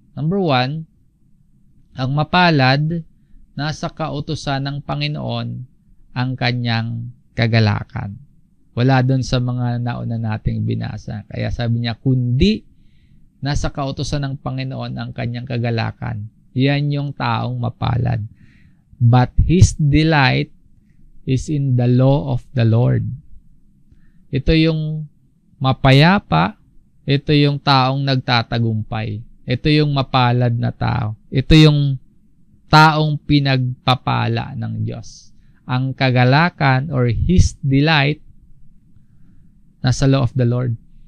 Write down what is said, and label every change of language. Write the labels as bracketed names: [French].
[Filipino] Number 1, ang mapalad, nasa kautusan ng Panginoon ang kanyang kagalakan. Wala doon sa mga nauna nating binasa. Kaya sabi niya, kundi nasa kautusan ng Panginoon ang kanyang kagalakan. Yan yung taong mapalad. [English] But his delight is in the law of the Lord. [Filipino] Ito yung mapayapa, ito yung taong nagtatagumpay. Ito yung mapalad na tao. Ito yung taong pinagpapala ng Diyos. Ang kagalakan [English] or his delight [Filipino] nasa [English] law of the Lord.